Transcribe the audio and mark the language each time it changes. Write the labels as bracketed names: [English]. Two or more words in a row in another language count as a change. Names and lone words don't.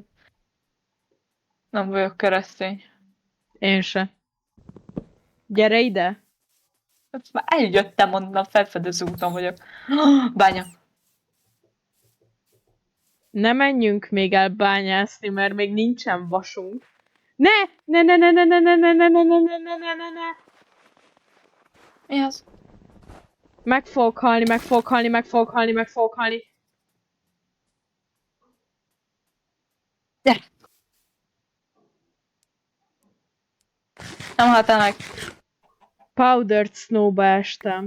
[Hungarian] Nem vagyok keresztény. Én se. Gyere ide. Hát már eljöttem onnan, felfedező úton vagyok. Bánya. Ne menjünk még el bányászni, mert még nincsen vasunk. Ne! Ne, ne, ne, ne, ne, ne, ne, ne, ne, ne, ne, ne, ne, ne, ne. Mi az? Meg fogok halni, meg fogok halni, meg fogok halni, meg fogok halni. Gyere! Nem haltál meg. Powdered Snowba estem.